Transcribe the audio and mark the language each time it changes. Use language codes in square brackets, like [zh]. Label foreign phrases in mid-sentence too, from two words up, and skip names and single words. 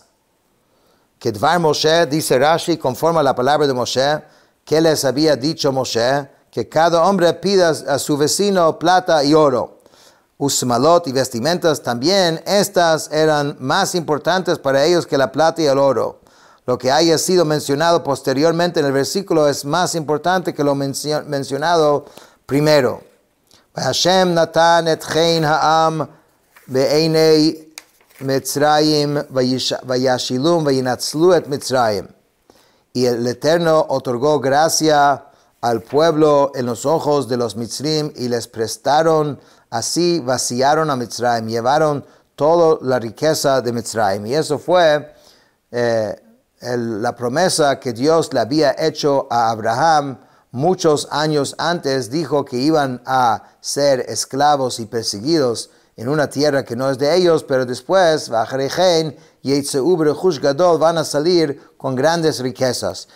[he] כדבר משה, [es] dice Rashi, conforme a la palabra de Moshe, que les había dicho Moshe, que cada hombre pida a su vecino plata y oro. Usmalot y vestimentas también, estas eran más importantes para ellos que la plata y el oro. Lo que haya sido mencionado posteriormente en el versículo es más importante que lo mencionado primero. [he] השם נתן את חן העם בעיני מצרים וישאלום וינצלו את מצרים. [es] Y el Eterno otorgó gracia al pueblo en los ojos de los Mitzrim y les prestaron. Así vaciaron a Mitzrayim, llevaron toda la riqueza de Mitzrayim. Y eso fue la promesa que Dios le había hecho a Abraham muchos años antes, dijo que iban a ser esclavos y perseguidos en una tierra que no es de ellos, pero después, van a salir con grandes riquezas.